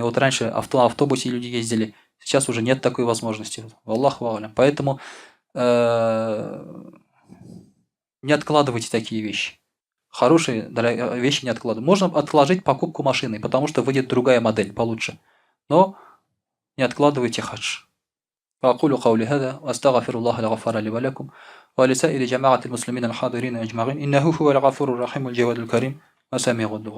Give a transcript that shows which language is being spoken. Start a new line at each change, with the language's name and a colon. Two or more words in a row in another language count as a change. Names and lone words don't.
Russian: Вот раньше автобусе люди ездили, сейчас уже нет такой возможности.
Arabic: والله أعلم.
Russian: Поэтому не откладывайте такие вещи. Хорошие вещи не откладывайте. Можно отложить покупку машины, потому что выйдет другая модель получше. Но не откладывайте хадж.
Arabic: فأقول قولي هذا وأستغفر الله الغفار لي ولكم ولسائر جماعة المسلمين الحاضرين أجمعين إنه هو الغفور الرحيم الجواد الكريم وسميع الدعاء